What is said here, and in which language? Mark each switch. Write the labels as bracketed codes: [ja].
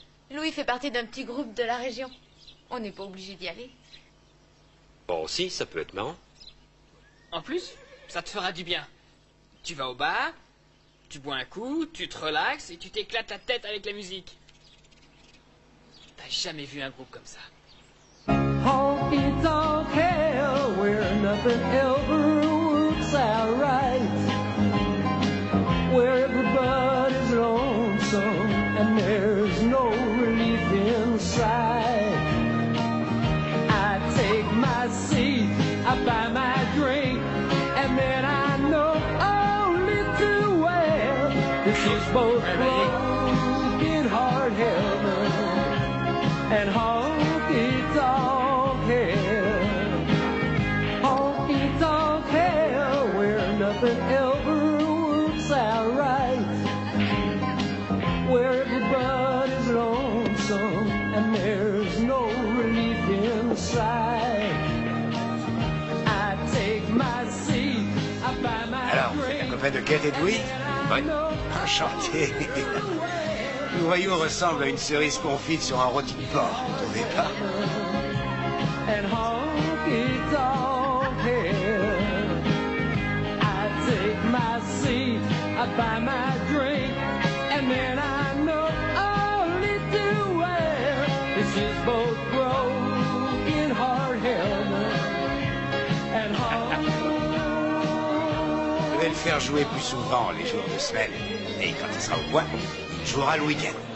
[fr] Louis fait partie d'un petit groupe de la région. On n'est pas obligé d'y aller. Bon, si, ça peut être marrant. En plus, ça te fera du bien. Tu vas au bar, tu bois un coup, tu te relaxes et tu t'éclates la tête avec la musique. T'as jamais vu un groupe comme ça. [en] Honky tonk hell, where nothing ever works out right, where everybody's lonesome and there's no relief inside. I take my seat, I buy my drink, and then I know only too well this is both broken heart heaven and honky tonk hell. Honky tonk hell, where nothing ever works out right, where everybody's lonesome and there's no relief inside. I take my seat, I buy my [fr] Alors, vous êtes un copain de Kate et de Louis? Oui. Enchanté. Nous voyons ressemble à une cerise confite sur un rôti de porc, vous trouvez pas? [en] And honky tonk hell, I take my seat, I buy my drink, and then I know only too well this is both broken heart heaven and [fr] Je vais le faire jouer plus souvent les jours de semaine. Et quand il sera au point, il jouera le week-end.